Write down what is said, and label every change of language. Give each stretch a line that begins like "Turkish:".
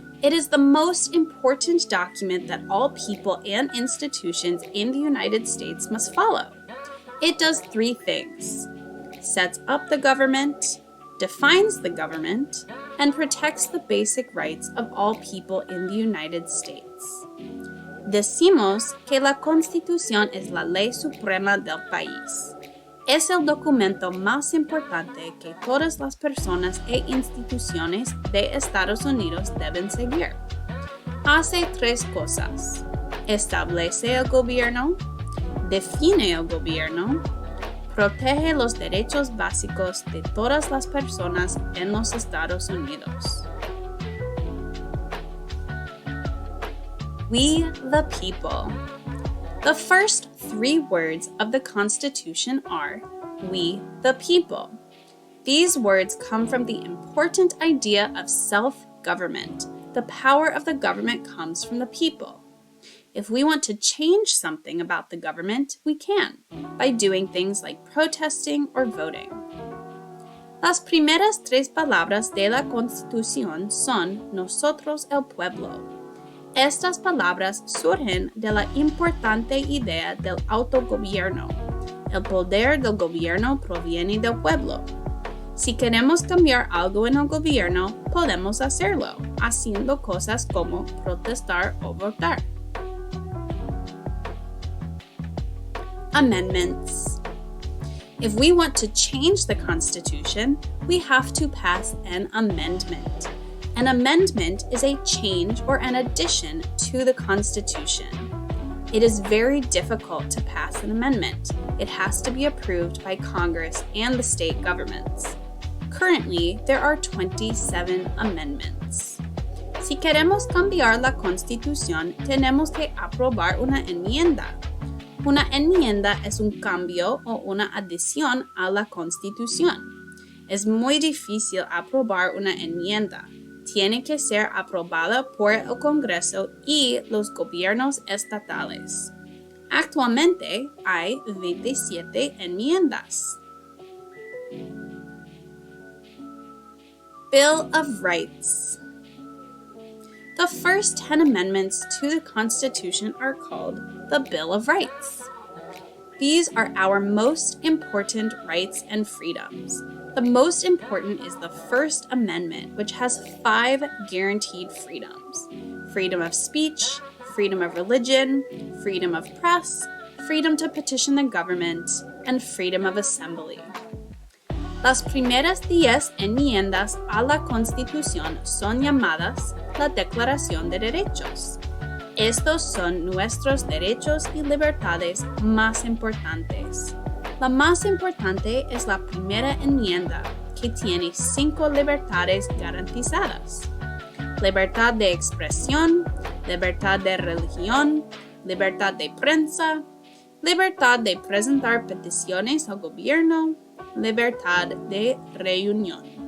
English: It is the most important document that all people and institutions in the United States must follow. It does three things: sets up the government, defines the government, and protects the basic rights of all people in the United States.
Spanish: Decimos que la Constitución es la ley suprema del país. Es el documento más importante que todas las personas e instituciones de Estados Unidos deben seguir. Hace tres cosas: establece el gobierno, define el gobierno, protege los derechos básicos de todas las personas en los Estados Unidos.
English: We the people. The first three words of the Constitution are "we the people." These words come from the important idea of self-government. The power of the government comes from the people. If we want to change something about the government, we can, by doing things like protesting or voting.
Spanish: Las primeras tres palabras de la Constitución son nosotros el pueblo. Estas palabras surgen de la importante idea del autogobierno. El poder del gobierno proviene del pueblo. Si queremos cambiar algo en el gobierno, podemos hacerlo, haciendo cosas como protestar o votar.
English: Amendments. If we want to change the Constitution, we have to pass an amendment. An amendment is a change or an addition to the Constitution. It is very difficult to pass an amendment. It has to be approved by Congress and the state governments. Currently, there are 27 amendments.
Spanish: Si queremos cambiar la Constitución, tenemos que aprobar una enmienda. Una enmienda es un cambio o una adición a la Constitución. Es muy difícil aprobar una enmienda. Tiene que ser aprobada por el Congreso y los gobiernos estatales. Actualmente hay 27 enmiendas.
English: Bill of Rights. The first 10 amendments to the Constitution are called the Bill of Rights. These are our most important rights and freedoms. The most important is the First Amendment, which has 5 guaranteed freedoms: freedom of speech, freedom of religion, freedom of press, freedom to petition the government, and freedom of assembly.
Spanish: Las primeras 10 enmiendas a la Constitución son llamadas la Declaración de Derechos. Estos son nuestros derechos y libertades más importantes. La más importante es la primera enmienda, que tiene 5 libertades garantizadas: libertad de expresión, libertad de religión, libertad de prensa, libertad de presentar peticiones al gobierno, libertad de reunión.